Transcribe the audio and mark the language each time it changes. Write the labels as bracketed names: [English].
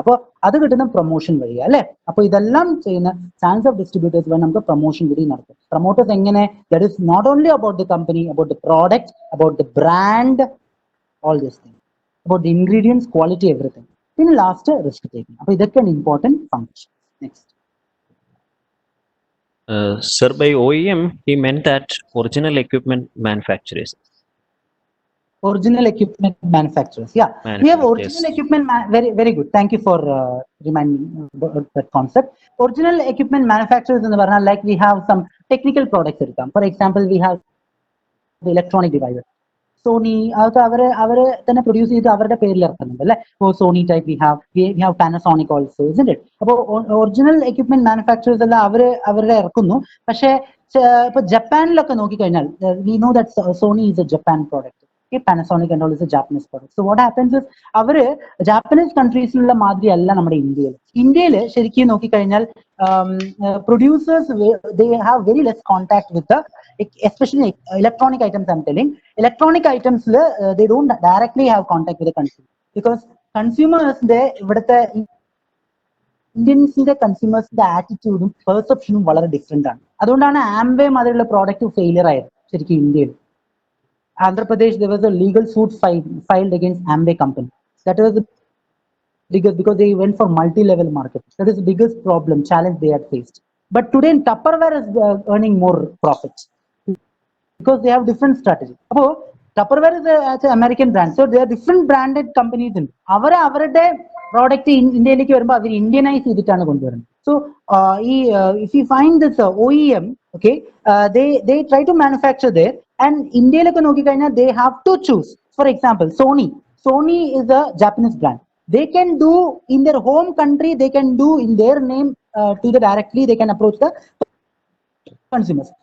[Malayalam] അപ്പോൾ അത് കിട്ടുന്ന പ്രൊമോഷൻ വഴിയാണ് അല്ലെ. അപ്പോൾ ഇതെല്ലാം ചെയ്യുന്ന ചാൻസ് ഓഫ് ഡിസ്ട്രിബ്യൂട്ടേഴ്സ് വഴി നമുക്ക് പ്രൊമോഷൻ കൂടി നടക്കും. പ്രൊമോട്ടേഴ്സ് എങ്ങനെ? [English] That is not only about the company, about the product, about the brand, all these things, about the ingredients, quality, everything. [Malayalam] പിന്നെ ലാസ്റ്റ് റിസ്ക് ടേക്കിംഗ്. അപ്പോൾ ഇതൊക്കെയാണ് important function. [English] Next. Sir, by OEM, he meant that original equipment manufacturers. Original equipment manufacturers. Yeah, we have original equipment. Very good. Thank you for reminding about that concept. Original equipment manufacturers in the varna, like we have some technical products. For example, we have the electronic devices. [Malayalam] Sony, അവരെ തന്നെ produce ചെയ്ത് അവരുടെ പേരിൽ ഇറക്കുന്നുണ്ട് അല്ലെ. ഇപ്പോൾ Sony type [English] we have Panasonic also, isn't it? [Malayalam] അപ്പോൾ original equipment manufacturers എല്ലാം അവരുടെ ഇറക്കുന്നു. പക്ഷേ ഇപ്പൊ ജപ്പാനിലൊക്കെ നോക്കിക്കഴിഞ്ഞാൽ [English] we know that Sony is a Japan product. Okay, Panasonic and all is a Japanese product. So what happens is [Malayalam] അവര് Japanese കൺട്രീസിലുള്ള മാതിരി അല്ല നമ്മുടെ ഇന്ത്യയിൽ ശരിക്കും നോക്കിക്കഴിഞ്ഞാൽ [English] producers, they have very less contact with the, especially electronic items. I'm telling, electronic items they don't directly have contact with the consumer, because consumers [Malayalam] ഇവിടുത്തെ ഇന്ത്യൻസിന്റെ കൺസ്യൂമേഴ്സിന്റെ ആറ്റിറ്റ്യൂഡും പെർസെപ്ഷനും വളരെ different ആണ്. അതുകൊണ്ടാണ് ആംബേ മാതിരിയുള്ള പ്രോഡക്റ്റ് ഫെയിലിയർ ആയത് ശരിക്കും ഇന്ത്യയിൽ. [English] Andhra Pradesh, there was a legal suit filed against Amway company. That was the biggest, because they went for multi-level marketing. That is the biggest problem, challenge they had faced. But today Tupperware is earning more profits because they have different strategy. So Tupperware is an American brand, so there are different branded companies in. [Malayalam] അവരുടെ product ഇന്ത്യയിലേക്ക് വരുമ്പോൾ അവർ Indianise ചെയ്തിട്ടാണ് കൊണ്ടുവരുന്നത്. [English] So if you find this OEM, okay, they try to manufacture there, and [Malayalam] ഇന്ത്യയിലൊക്കെ നോക്കിക്കഴിഞ്ഞാൽ [English] they have to choose. For example, Sony is a Japanese brand. They can do in their home country, they can do in their name to the directly, they can approach the consumers.